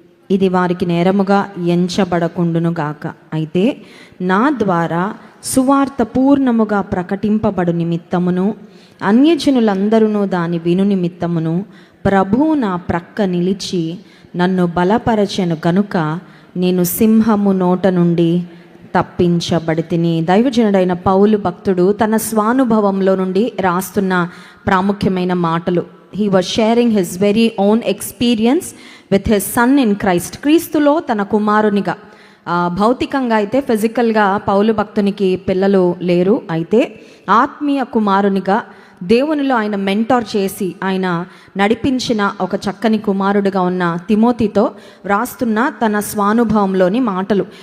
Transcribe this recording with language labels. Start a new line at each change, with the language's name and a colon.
Telugu: ఇది వారికి నేరముగా ఎంచబడకుండునుగాక. అయితే నా ద్వారా సువార్త పూర్ణముగా ప్రకటింపబడు నిమిత్తమును అన్యజనులందరూ దాని విను నిమిత్తమును ప్రభువు నా ప్రక్క నిలిచి నన్ను బలపరచెను గనుక నేను సింహము నోట నుండి తప్పించబడితిని. దైవజనుడైన పౌలు భక్తుడు తన స్వానుభవంలో నుండి రాస్తున్న ప్రాముఖ్యమైన మాటలు.
English: He was sharing his very own experience with his son in Christ.
Telugu: క్రీస్తులో తన కుమారునిగా, భౌతికంగా అయితే ఫిజికల్గా పౌలు భక్తునికి పిల్లలు లేరు. అయితే ఆత్మీయ కుమారునిగా దేవునిలో ఆయన మెంటార్ చేసి ఆయన నడిపించిన ఒక చక్కని కుమారుడిగా ఉన్న తిమోతితో వ్రాస్తున్న తన స్వానుభవంలోని మాటలు.